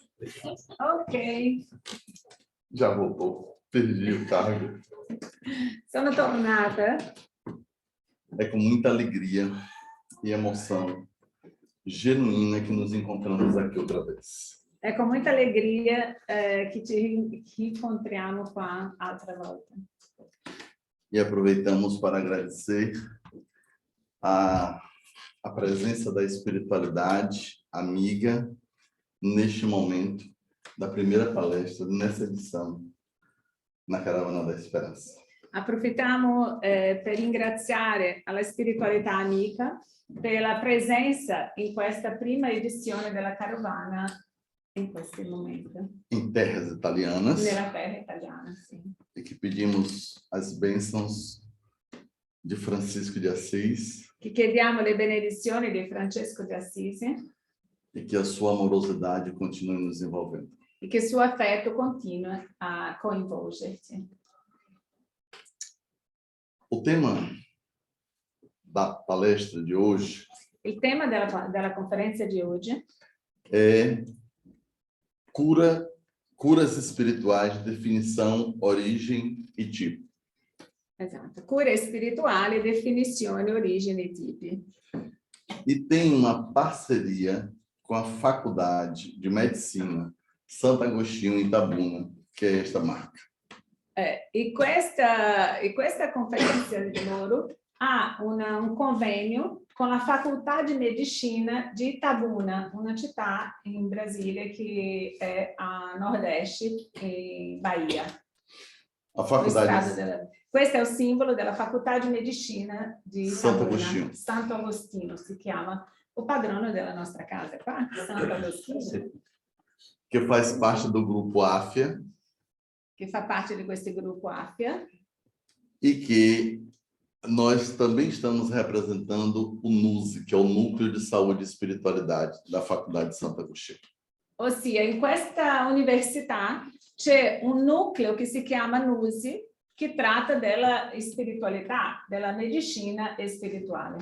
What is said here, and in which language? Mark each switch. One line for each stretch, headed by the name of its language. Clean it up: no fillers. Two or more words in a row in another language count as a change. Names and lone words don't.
Portuguese: Ok, Já voltou. Perdi o cargo.
Italian: sono tornata.
Portuguese: É com muita alegria e emoção genuína que nos encontramos aqui outra vez.
Italian: È con molta allegria che ci incontriamo qua altra volta.
Portuguese: E aproveitamos para agradecer a presença da espiritualidade amiga neste momento da primeira palestra, nessa edição, na Caravana da Esperança.
Italian: Approfittiamo per ringraziare alla spiritualità amica per la presenza in questa prima edizione della Carovana in questo momento,
Portuguese: Em terras italianas,
Italian: nella terra italiana. Sì.
Portuguese: e que pedimos as bênçãos de Francisco de Assis
Italian: Che chiediamo le benedizioni di Francesco di Assisi
Portuguese: e que a sua amorosidade continue nos envolvendo.
Italian: e che il suo affetto continui a coinvolgerci.
Portuguese: O tema da palestra de hoje
Italian: Il tema della conferenza di oggi
Portuguese: é curas espirituais, definição, origem e tipo.
Italian: esatto, cure spirituali, definizioni, origini e tipi.
Portuguese: E tem uma parceria com a Faculdade de Medicina Santo Agostinho em Itabuna, que é esta marca.
Italian: E questa conferenza di loro ha un convegno con la Facoltà di Medicina di Itabuna, una città in Brasile che è a nord-est, in Bahia.
Portuguese: A faculdade
Italian: Questo è il simbolo della Facoltà di Medicina di Santo Itabuna, Agostino. Santo Agostino si chiama, o padrone della nostra casa qua, Santo Agostino,
Portuguese: que faz parte do grupo AFIA
Italian: che fa parte di questo gruppo AFIA.
Portuguese: e que nós também estamos representando o NUSE, que é o Núcleo de Saúde e Espiritualidade da Faculdade de Santo Agostinho.
Italian: Ossia, in questa università c'è un nucleo che si chiama NUSI, che tratta della spiritualità, della medicina e spirituale.